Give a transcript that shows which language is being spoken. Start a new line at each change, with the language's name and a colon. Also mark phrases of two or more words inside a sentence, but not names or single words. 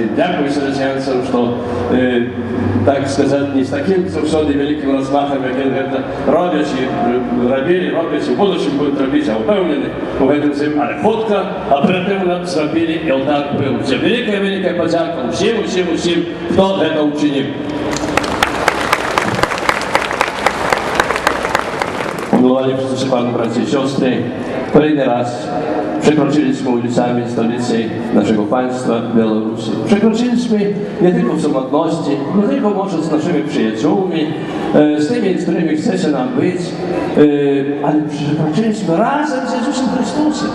Ukrainian: Дякую салезіянцям, що, так сказати, не з таким завжди великим розмахом, як вони це роблять, і в будущем будуть робити, а впевнені у цьому всім. Але фотка оперативно зробили, і алтар був. Це велика подяка всім, хто це учинив.
Polish: Umiłowani wszyscy Panu, bracia i siostry, kolejny raz przekroczyliśmy ulicami stolicy naszego państwa, Białorusi. Przekroczyliśmy nie tylko w samotności, nie tylko może z naszymi przyjaciółmi, z tymi, z którymi chce się nam być, ale przekroczyliśmy razem z Jezusem Chrystusem.